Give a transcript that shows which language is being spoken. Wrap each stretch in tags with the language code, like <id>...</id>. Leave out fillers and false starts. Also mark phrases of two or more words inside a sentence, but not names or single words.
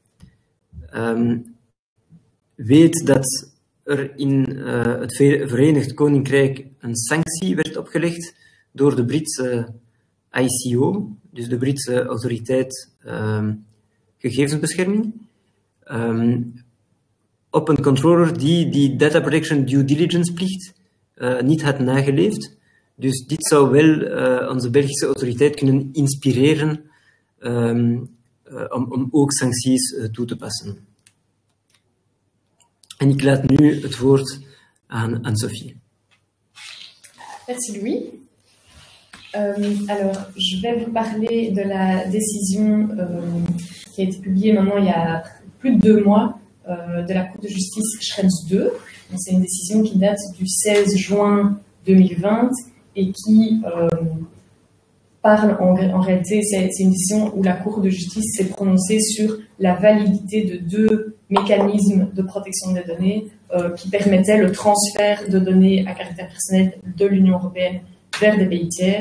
<nl>Weet dat er in het Verenigd Koninkrijk een sanctie werd opgelegd door de Britse ICO, dus de Britse autoriteit gegevensbescherming, op een controller die</nl> <en>data protection due diligence</en> <nl>plicht niet had nageleefd. Dus dit zou wel onze Belgische autoriteit kunnen inspireren om ook sancties toe te passen. En ik laat nu het woord aan Sophie.</nl> <fr>Merci Louis. Alors, je vais vous parler de la décision qui a été publiée maintenant il y a plus de 2 mois de la Cour de justice Schrems 2. C'est une décision qui date du 16 juin 2020 et qui parle en réalité, c'est une décision où la Cour de justice s'est prononcée sur la validité de 2 mécanismes de protection des données qui permettaient le transfert de données à caractère personnel de l'Union européenne vers des pays tiers.</fr>